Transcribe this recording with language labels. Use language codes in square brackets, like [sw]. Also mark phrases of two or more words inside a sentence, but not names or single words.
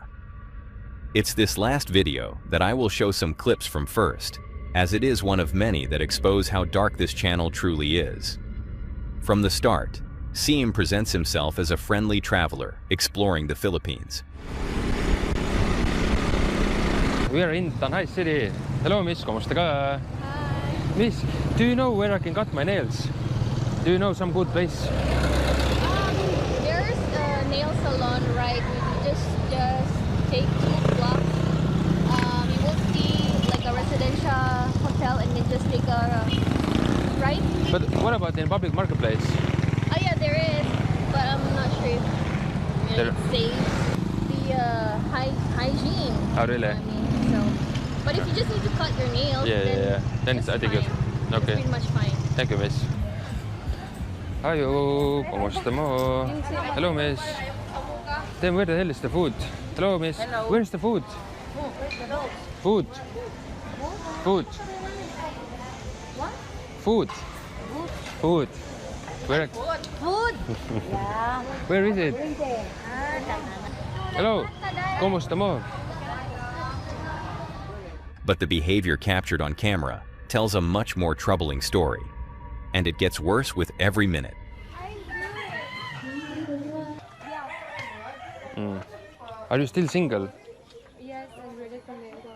[en] It's this last video that I will show some clips from first, as it is one of many that expose how dark this channel truly is. From the start, Seem presents himself as a friendly traveler exploring the Philippines. We are in Tanai City. Hello, miss, [tl] kamusta ka? [en] Hi. Miss, do you know where I can cut my nails? Do you know some good place? There's a nail salon right. You just take 2 blocks. You will see like a residential hotel, and then just take a right. But what about in public marketplace? Oh yeah, there is, but I'm not sure if it saves the hygiene. Oh really? I mean, so. But if you just need to cut your nails, then it's I think it's okay. It's pretty much fine. Thank you, miss. [tl] Ayo, kamusta mo? [en] Hello, miss. Then where the hell is the food? Hello, miss. Hello. Where's the food? Food. Food. What? Food. Food. Where? Food. Yeah. Where is it? Hello. [tl] Kamusta mo? [en] But the behavior captured on camera tells a much more troubling story, and it gets worse with every minute. Are you still single? Yes, I'm ready to mingle.